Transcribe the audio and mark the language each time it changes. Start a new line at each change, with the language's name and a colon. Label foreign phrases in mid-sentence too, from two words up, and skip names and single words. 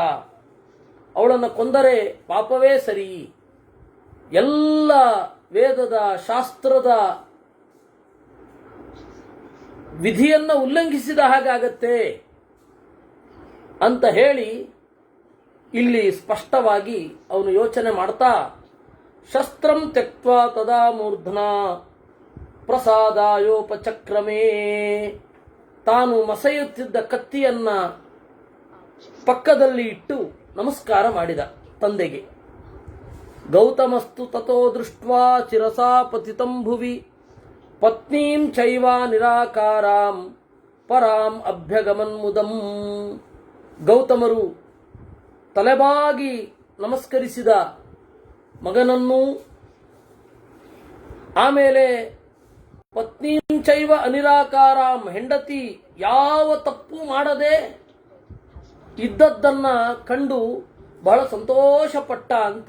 Kannada: ಅವಳನ್ನು ಕೊಂದರೆ ಪಾಪವೇ ಸರಿ, ಎಲ್ಲ ವೇದದ ಶಾಸ್ತ್ರದ ವಿಧಿಯನ್ನು ಉಲ್ಲಂಘಿಸಿದ ಹಾಗಾಗತ್ತೆ ಅಂತ ಹೇಳಿ ಇಲ್ಲಿ ಸ್ಪಷ್ಟವಾಗಿ ಅವನು ಯೋಚನೆ ಮಾಡ್ತಾ
Sanskrit: ಶಸ್ತ್ರಂ ತ್ಯಕ್ತ್ವಾ ತದಾ ಮೂರ್ಧನ ಪ್ರಸಾದಾಯೋಪಚಕ್ರಮೇ,
Kannada: ತಾನು ಮಸೆಯುತ್ತಿದ್ದ ಕತ್ತಿಯನ್ನ ಪಕ್ಕದಲ್ಲಿ ಇಟ್ಟು ನಮಸ್ಕಾರ ಮಾಡಿದ ತಂದೆಗೆ.
Sanskrit: ಗೌತಮಸ್ತು ತಥೋ ದೃಷ್ಟ್ವಾ ಚಿರಸಾ ಪತಿತಂ ಭುವಿ ಪತ್ನೀಂ ಚೈವ ನಿರಾಕಾರಾಂ ಪರಾಂ ಅಭ್ಯಗಮನ್ಮುದಂ.
Kannada: ಗೌತಮರು ತಲೆಬಾಗಿ ನಮಸ್ಕರಿಸಿದ ಮಗನನ್ನು, ಆಮೇಲೆ
Sanskrit: ಪತ್ನೀಂ ಚೈವ ಅನಿರಾಕಾರಾಂ,
Kannada: ಹೆಂಡತಿ ಯಾವ ತಪ್ಪು ಮಾಡದೆ ಇದ್ದದ್ದನ್ನ ಕಂಡು ಬಹಳ ಸಂತೋಷಪಟ್ಟ ಅಂತೆ.